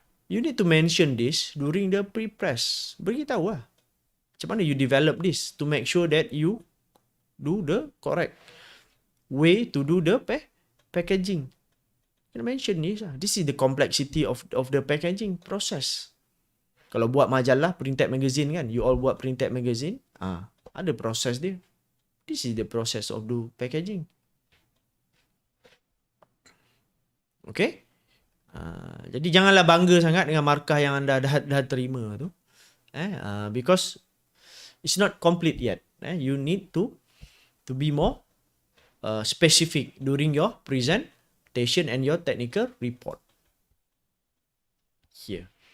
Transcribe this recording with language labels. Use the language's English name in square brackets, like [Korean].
[English] You need to mention this during the prepress. [Malay] Beritahu lah macam mana [English] you develop this to make sure that you do the correct way to do the packaging. You mention this lah. This is the complexity of the packaging process. [Malay] Kalau buat majalah, printed magazine kan, you all buat printed magazine, ada proses dia. [English] This is the process of the packaging. Okay? [Malay] Jadi janganlah bangga sangat dengan markah yang anda dah terima tu. [English] Because it's not complete yet. You need to be more specific during your presentation and your technical report. Here.